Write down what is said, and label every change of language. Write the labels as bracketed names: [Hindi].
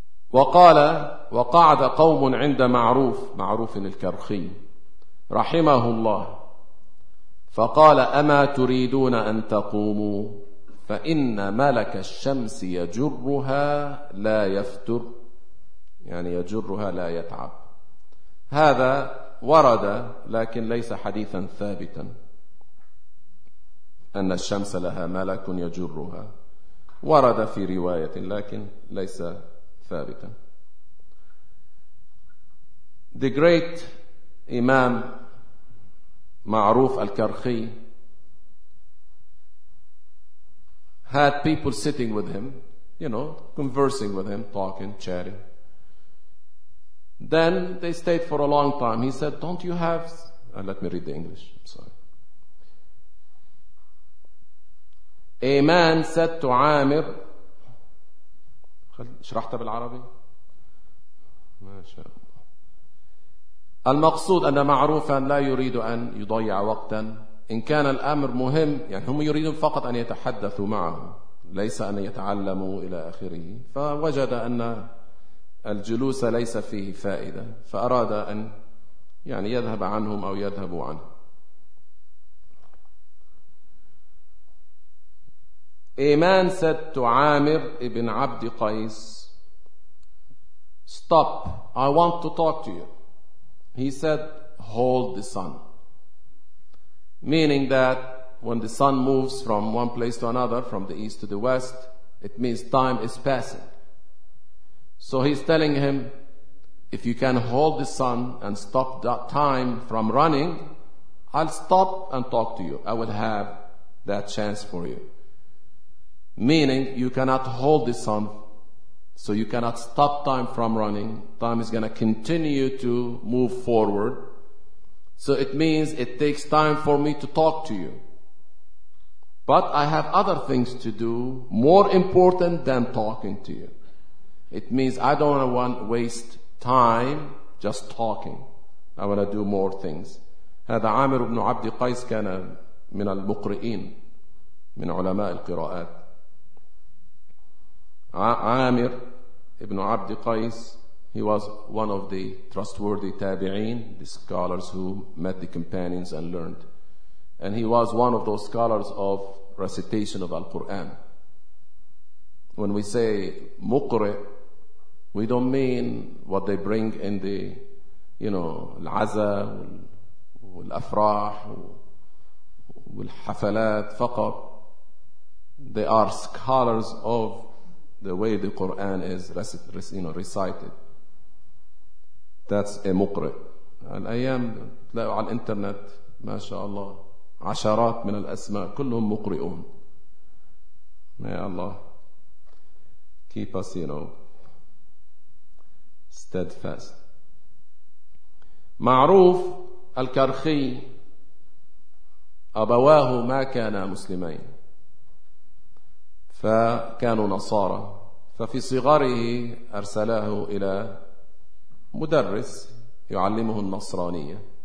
[Arabic] وقال وقعد قوم عند معروف، معروف الكرخي رحمه الله، فقال أما تريدون أن تقوموا؟ فإن ملك الشمس يجرها لا يفتر، يعني يجرها لا يتعب. هذا ورد لكن ليس حديثا ثابتا أن الشمس لها ملك يجرها، ورد في رواية لكن ليس ثابتا. [English] The great إمام معروف الكرخي had people sitting with him, you know, conversing with him, talking, chatting. Then they stayed for a long time. He said, don't you have... let me read the English. I'm sorry. A man said to Amir... [Arabic] شرحت بالعربي؟ ما شاء الله. المقصود أن معروفا لا يريد أن يضيع وقتا. إن كان الأمر مهم، يعني هم يريدون فقط أن يتحدثوا معه، ليس أن يتعلموا إلى آخره، فوجد أن الجلوس ليس فيه فائدة، فأراد أن يعني يذهب عنهم أو يذهبوا عنه. [English] إيمان said to عامر ابن عبد قيس stop, I want to talk to you. He said hold the sun, meaning that when the sun moves from one place to another, from the east to the west, it means time is passing. So he's telling him, if you can hold the sun and stop that time from running, I'll stop and talk to you. I will have that chance for you. Meaning, you cannot hold the sun, so you cannot stop time from running. Time is going to continue to move forward. So it means it takes time for me to talk to you. But I have other things to do more important than talking to you. It means I don't want to waste time just talking. I want to do more things. [Arabic] هذا عامر بن عبد قيس كان من المقرئين، من علماء القراءات. [English] عامر بن عبد قيس, he was one of the trustworthy tabi'in, the scholars who met the companions and learned. And he was one of those scholars of recitation of Al-Quran. When we say muqri', we don't mean what they bring in the, you know, [Arabic] al-aza wal-afrah wal-hafalat faqat. [English] They are scholars of the way the Quran is recited. That's a muqri'. [Arabic] Al-ayam tlaqo al-internet, mashallah, عشرات من الأسماء كلهم مقرئون. [English] May Allah keep us, you know, steadfast. [Arabic] معروف الكرخي أبواه ما كانا مسلمين، فكانوا نصارى، ففي صغره أرسلاه إلى مدرس يعلمه النصرانية.